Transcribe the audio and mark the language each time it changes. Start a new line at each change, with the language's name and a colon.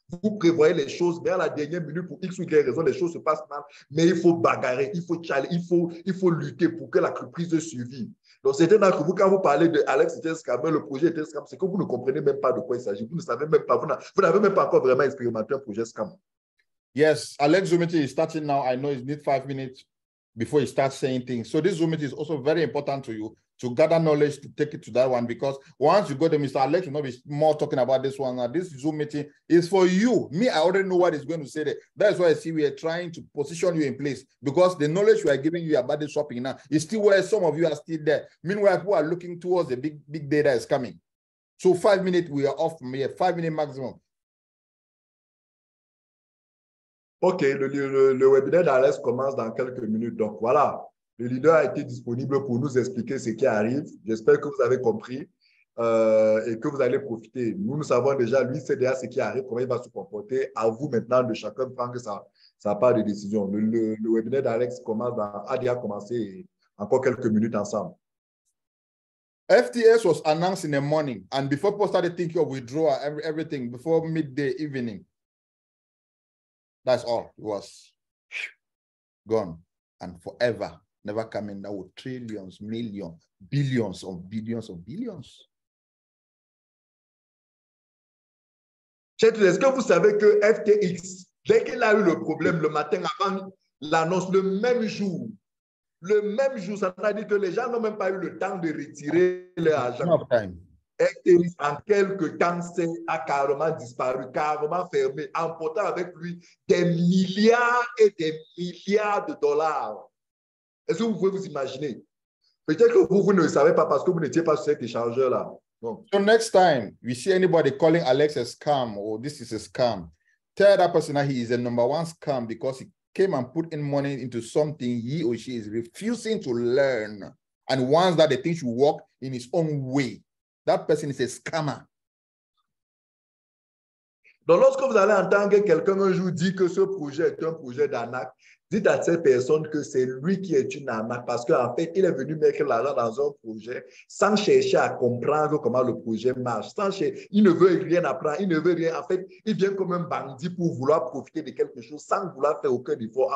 French: Vous prévoyez les choses, mais à la dernière minute, pour X ou Y raison, les choses se passent mal. Mais il faut bagarrer, il faut lutter pour que l'entreprise survive. Donc, certains d'entre vous, quand vous parlez de Alex était scammer, le projet était scam, c'est que vous ne comprenez même pas de quoi il s'agit. Vous ne savez même pas, vous n'avez même pas encore vraiment expérimenté un projet scam.
English: Yes, Alex Zoom meeting is starting now. I know it needs 5 minutes before you start saying things. So this Zoom meeting is also very important to you to gather knowledge to take it to that one, because once you go to Mr. Alex, will not be more talking about this one. Now, this Zoom meeting is for you. Me, I already know what he's going to say there. That's why I see we are trying to position you in place, because the knowledge we are giving you about the shopping now is still where some of you are still there. Meanwhile, people are looking towards the big data is coming. So 5 minutes, we are off from here, 5 minutes maximum.
French: OK, le webinaire d'Alex commence dans quelques minutes. Donc, voilà, le leader a été disponible pour nous expliquer ce qui arrive. J'espère que vous avez compris et que vous allez profiter. Nous savons déjà, lui, c'est déjà ce qui arrive, comment il va se comporter. À vous maintenant de chacun prendre sa part de décision. Le webinaire d'Alex a déjà commencé encore quelques minutes ensemble.
English: FTS was announced in the morning, and before people started thinking of withdrawal, everything, before midday, evening. That's all. It was gone and forever, never coming down with trillions, millions, billions of billions of billions.
French: Est-ce que vous savez que FTX, dès qu'il a eu le problème le matin avant l'annonce, le même jour, ça veut dire que les gens n'ont même pas eu le temps de retirer leur argent. FTX, en quelques temps, a carrément disparu, carrément fermé, emportant avec lui des milliards et des milliards de dollars. Est-ce que vous pouvez vous imaginer? Peut-être que vous ne le savez pas parce que vous n'étiez pas sur cet échangeur-là.
English: So next time you see anybody calling Alex a scam or this is a scam, tell that person that he is a #1 scam because he came and put in money into something he or she is refusing to learn. And once that the thing should work in its own way, that person is a scammer.
French: Donc, lorsque vous allez entendre quelqu'un un jour dire que ce projet est un projet d'arnaque, dites à cette personne que c'est lui qui est une arnaque parce qu'en fait, il est venu mettre l'argent dans un projet sans chercher à comprendre comment le projet marche. Il ne veut rien apprendre, il ne veut rien. En fait, il vient comme un bandit pour vouloir profiter de quelque chose sans vouloir faire aucun effort.